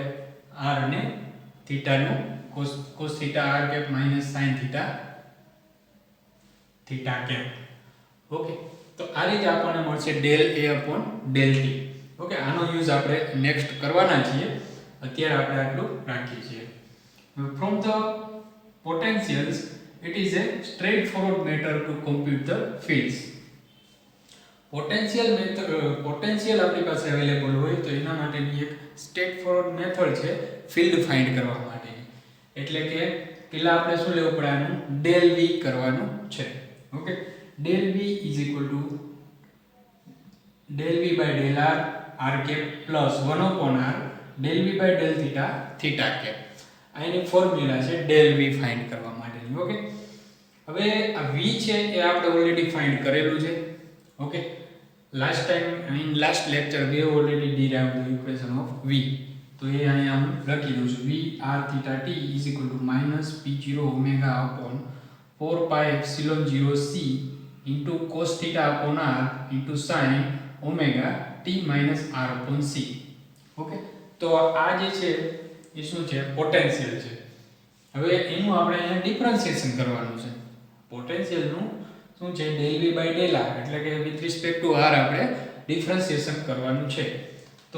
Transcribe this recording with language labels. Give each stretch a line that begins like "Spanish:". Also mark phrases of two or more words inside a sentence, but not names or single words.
Gujarati: r અને થીટા નું cos થીટા r કેપ માઈનસ sin થીટા થીટા કેપ. ઓકે, તો આ રીતે આપણને મળશે ડેલ a upon ડેલ t. ઓકે, આનો યુઝ આપણે નેક્સ્ટ કરવાના છીએ, અત્યારે આપણે આટલું રાખીએ છીએ.
English: from the potentials it is a straightforward matter to compute the fields.
Gujarati: પોટેન્શિયલ આપણી પાસે અવેલેબલ હોય તો એના માટેની એક સ્ટ્રેટફોરવર્ડ મેથડ છે ફિલ્ડ ફાઇન્ડ કરવા માટેની. એટલે કે પહેલા આપણે શું લેવું પડે? આનું ડેલ v કરવાનું છે.
English: okay, del v is equal to del v by del r r cap plus 1 upon r del v by del theta theta cap.
Gujarati: આ એની ફોર્મ્યુલા છે ડેલ v ફાઇન્ડ કરવા માટેની. ઓકે, હવે આ v છે એ આપણે ઓલરેડી ફાઇન્ડ કરેલું છે. ઓકે,
English: last time in last lecture we have already derived the equation of v.
Gujarati: તો એ અહીંયા હું લખી દઉં છું.
English: v r theta t is equal to minus p0 omega upon 4 pi epsilon 0 c into cos theta upon r into sin omega t minus r upon c.
Gujarati: ઓકે, તો આ જે છે એ શું છે? પોટેન્શિયલ છે. હવે એનું આપણે અહીંયા ડિફરન્શિએશન કરવાનું છે. પોટેન્શિયલનું શું છે? ડેલ v બાય ડેલ r, એટલે કે
English: with respect to r
Gujarati: આપણે ડિફરન્શિએશન કરવાનું છે.